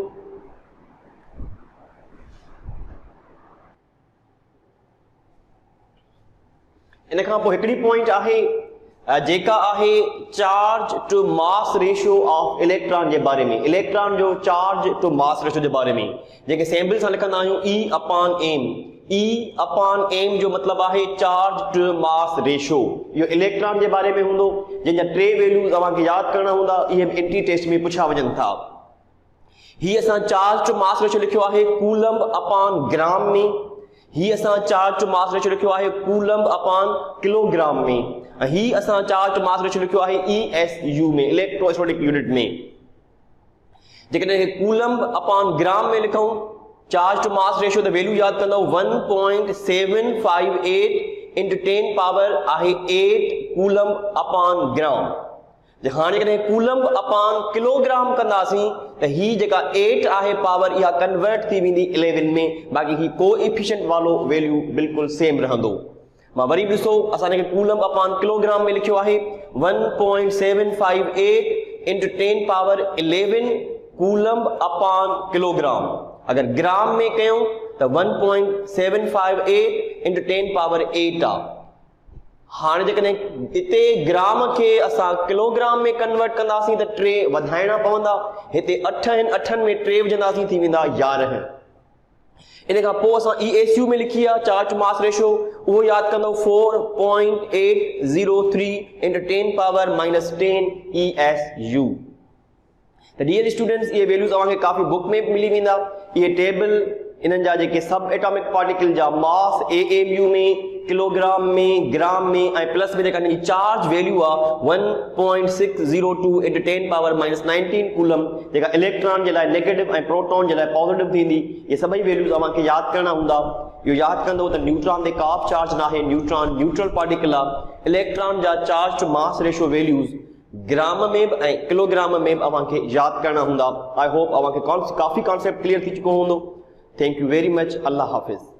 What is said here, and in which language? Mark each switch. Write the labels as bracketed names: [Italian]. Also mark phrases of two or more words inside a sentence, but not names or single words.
[Sindhi] इन खां पोइ हिकिड़ी पॉइंट आहे जेका आहे [English] charge to mass ratio of electron [Sindhi] जे बारे में। इलेक्ट्रॉन जो [English] charge to mass ratio [Sindhi] जे बारे में जेके सिंबल सां लिखंदा आहियूं E/m। E/m जो मतिलबु आहे [English] charge to mass ratio. [Sindhi] इहो इलेक्ट्रॉन जे बारे में हूंदो, जंहिंजा 3 वैल्यूज़ तव्हांखे यादि करणा हूंदा। इहे [English] entry test [Sindhi] में पुछा वञनि था। हीअ असां [English] charge to mass ratio [Sindhi] लिखियो आहे कूलम/ग्राम में। ही असां [English] charge to mass ratio [Sindhi] लिखियो आहे कूलम/किलोग्राम में। ही असां [English] charge to mass ratio [Sindhi] लिखियो आहे ESU में, [English] electrostatic unit [Sindhi] में। जेकॾहिं कूलम/ग्राम में लिखूं [English] charge to mass ratio, [Sindhi] त वैल्यू यादि कंदो 1.758 into 10 पावर आहे 8 कूलम/ग्राम। त हाणे कॾहिं [English] coulomb upon kilogram [Sindhi] कंदासीं त ही जेका 8 आहे पावर इहा कन्वर्ट थी वेंदी 11 में, बाक़ी ही कोएफिशिएंट वालो वैल्यू बिल्कुलु सेम रहंदो। मां वरी ॾिसो असां हिनखे [English] coulomb upon kilogram [Sindhi] में लिखियो आहे 1.758 इंटू 10 पावर 11 [English] coulomb upon kilogram. [Sindhi] अगर ग्राम में कयूं त 1.758 इंटू 10 पावर 8 आहे। हाणे जेकॾहिं हिते ग्राम खे असां किलोग्राम में कन्वर्ट कंदासीं त 3 वधाइणा पवंदा, हिते 8 आहिनि 8 में 3 विझंदासीं थी वेंदा 11। इन खां पोइ असां ESU में लिखी आहे [English] charge to mass ratio, [Sindhi] उहो यादि कंदो 4.803 इंटू 10 पावर -10 ESU। त [English] dear students [Sindhi] इहे वैल्यूज़ तव्हांखे काफ़ी बुक में मिली वेंदा। इहे टेबल इन्हनि जा जेके [English] sub atomic particle [Sindhi] जा मास AMU में, किलोग्राम में, ग्राम में ऐं प्लस में जेका हिनजी चार्ज वैल्यू आहे 1.602 इंटू 10 पावर -19 कूलम, जेका इलेक्ट्रॉन जे लाइ नेगेटिव ऐं प्रोटॉन जे लाइ पॉजिटिव थींदी। इहे सभई वैल्यूज़ तव्हांखे यादि करणा हूंदा। इहो यादि कंदो त न्यूट्रॉन ते का बि चार्ज न आहे, न्यूट्रॉन [English] neutral particle [Sindhi] आहे। इलेक्ट्रॉन जा [English] charge to mass ratio values [Sindhi] ग्राम में भी ऐं किलोग्राम में भी अवांखे यादि करणा हूंदा। [English] I hope [Sindhi] अवांखे काफ़ी [English] concept clear [Sindhi] थी चुको हूंदो। [English] Thank you very much. [Urdu] اللہ حافظ.